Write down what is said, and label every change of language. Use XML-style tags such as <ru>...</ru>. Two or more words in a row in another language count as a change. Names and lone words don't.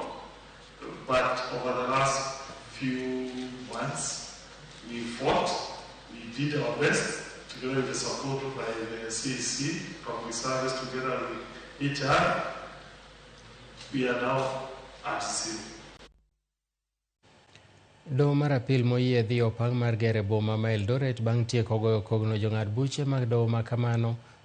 <en>But over the last few months, we fought, we did our best, together with the support by the CEC, Public Service, together with HR. We are now at zero.</en> <luo>Doho mar apil moyiedhi opang mar gero boma ma Eldoret bang' tieko goyo kogno jong'ad buche mag doho ma kamano</luo>